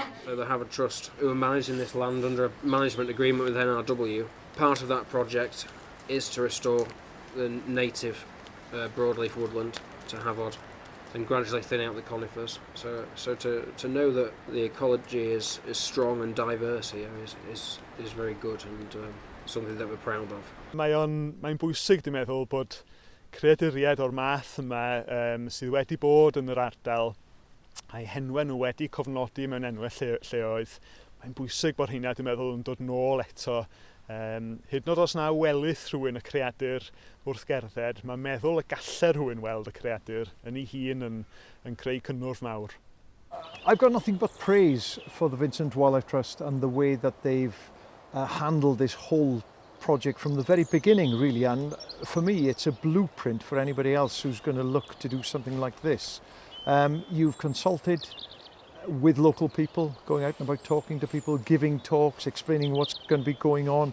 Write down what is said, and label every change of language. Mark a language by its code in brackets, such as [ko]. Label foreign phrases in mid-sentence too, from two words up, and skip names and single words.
[en] So the Harvard Trust, who are managing this land under a management agreement with NRW, part of that project is to restore the native broadleaf woodland to Havard and gradually thin out the conifers. So to know that the ecology is strong and diverse here is very good and something that we're proud of. [cy] Mae'n bwysig, dwi'n meddwl, bod creaduriaid o'r math yma sydd wedi bod yn yr ardal a'i henwa nhw wedi cofnodi mewn enwau lleoedd. Mae'n bwysig bod hynna, dwi'n meddwl, yn dod nôl eto. Hyd yn oed os na welydd rhywun y creadur wrth gerdded, mae'n meddwl y galler rhywun weld y creadur yn ei hun yn creu cynnwrf mawr. [en] I've got nothing but praise for the Vincent Wildlife Trust and the way that they've handled this whole project from the very beginning, really, and for me it's a blueprint for anybody else who's going to look to do something like this. You've consulted with local people, going out and about talking to people, giving talks, explaining what's going to be going on.